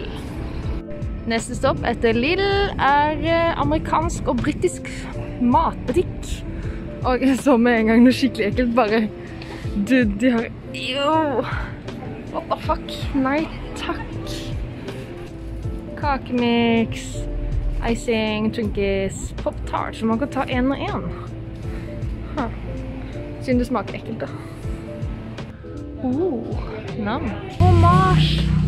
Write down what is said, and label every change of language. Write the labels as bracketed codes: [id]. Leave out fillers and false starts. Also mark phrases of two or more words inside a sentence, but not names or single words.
[no] Neste stopp etter Lidl er amerikansk og britisk matbutikk. Og jeg så med en gang noe skikkelig ekkelt, bare... Dude, de har... [en] Ew! What the fuck? [no] Nei, takk. Kakemix, icing, Twinkies, pop-tart, så man kan ta en og en. Siden det smaker ekkelt da. Nam. Fromage.